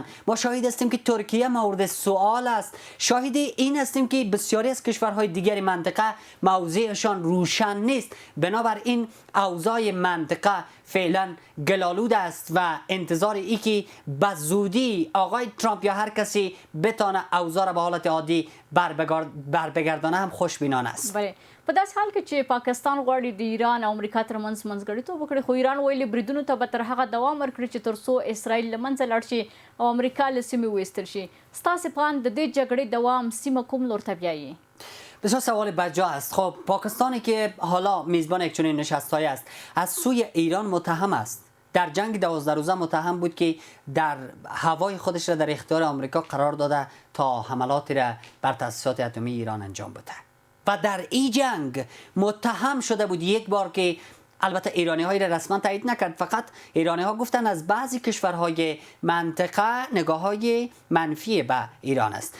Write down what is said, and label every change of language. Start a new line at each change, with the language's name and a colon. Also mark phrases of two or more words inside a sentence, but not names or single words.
Persian: ما شاهد هستیم که ترکیه مورد سوال است. شاهد این هستیم که بسیاری از کشورهای دیگر منطقه موضعشان روشن نیست. بنابراین اوضاع منطقه فعلا گلالود است و انتظار ای که به زودی آقای ترامپ یا هر کسی بتانه اوضاع را به حالت عادی بربگردانه هم خوشبینانه است. بله،
Pashto: په داسې حال کې چې پاکستان غواړي د ایران او امریکا ترمنځ منځګړیتوب وکړي، خو ایران ویلي بریدونو ته به تر هغه دوام ورکړي چې تر څو اسرائیل له منځه لاړ شي او امریکا له سیمې وایستل شي. ستاسې په اند د دې جګړې دوام سیمه کوم لور ته بیایي؟
Persian: بسیار سوال بجا است. خب پاکستانی که حالا میزبان یک چنین نشست‌هایی است از سوی ایران متهم است. در جنگ 12 روزه متهم بود که در هوای خودش را در اختیار آمریکا قرار داده تا حملاتی را بر تأسیسات اتمی ایران انجام بده و در این جنگ متهم شده بود یک بار که البته ایرانی هایی را رسما تایید نکرد، فقط ایرانی ها گفتن از بعضی کشورهای منطقه نگاه های منفی به ایران است.